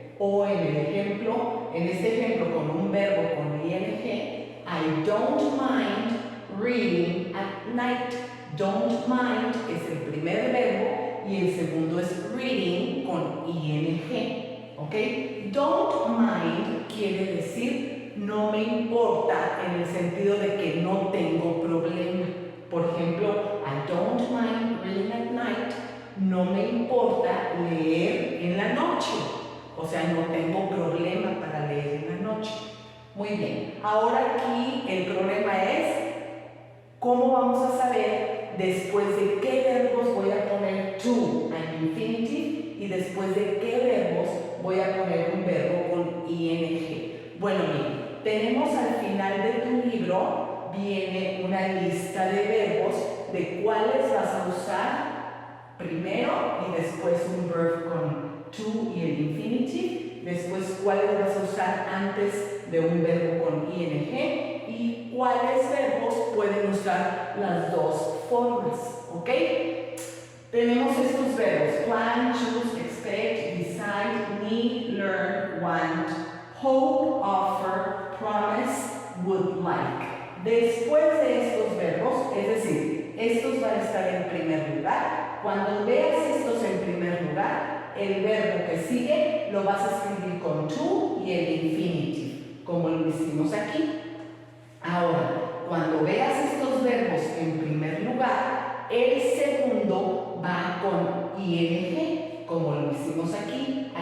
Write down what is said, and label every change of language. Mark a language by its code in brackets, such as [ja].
[es] O en este ejemplo con un verbo con ing, [en] I don't mind reading at night. [es] Don't mind es el primer verbo y el segundo es reading con ing. ¿Ok? Don't mind quiere decir no me importa en el sentido de que no tengo problema. Por ejemplo, [en] I don't mind reading at night. [es] No me importa leer en la noche. O sea, no tengo problema para leer en la noche. Muy bien. Ahora aquí el problema es cómo vamos a saber después de qué verbos voy a poner to and infinitive y después de qué verbos voy a poner un verbo con ing. Bueno, miren, tenemos al final de tu libro viene una lista de verbos de cuáles vas a usar primero y después un verb con to y el infinitive, después cuáles vas a usar antes de un verbo con ing y cuáles verbos pueden usar las dos formas, ¿ok? Tenemos estos verbos: plan, choose, expect, decide, need, learn, want, hope, offer, promise, would like. Después de estos verbos, es decir, estos van a estar en primer lugar. Cuando veas estos en primer lugar, el verbo que sigue lo vas a escribir con to y el infinitive, como lo hicimos aquí. Ahora, cuando veas estos verbos en primer lugar, el segundo va con ing, como lo hicimos aquí.